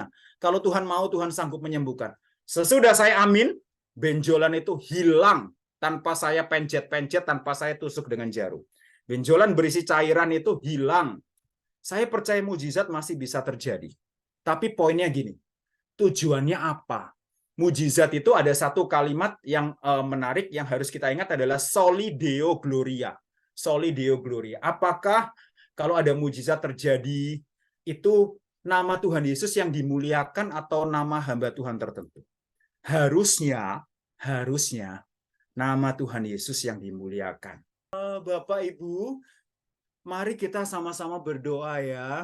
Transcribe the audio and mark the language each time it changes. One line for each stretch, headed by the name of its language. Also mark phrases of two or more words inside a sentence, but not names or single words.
Indonesian: Kalau Tuhan mau, Tuhan sanggup menyembuhkan. Sesudah saya amin, benjolan itu hilang tanpa saya pencet-pencet, tanpa saya tusuk dengan jarum. Benjolan berisi cairan itu hilang. Saya percaya mujizat masih bisa terjadi. Tapi poinnya gini, tujuannya apa? Mujizat itu ada satu kalimat yang menarik yang harus kita ingat adalah
Latin: soli deo gloria. Soli deo gloria.
Indonesian: Apakah kalau ada mujizat terjadi, itu nama Tuhan Yesus yang dimuliakan atau nama hamba Tuhan tertentu? Harusnya nama Tuhan Yesus yang dimuliakan. Bapak Ibu, mari kita sama-sama berdoa ya.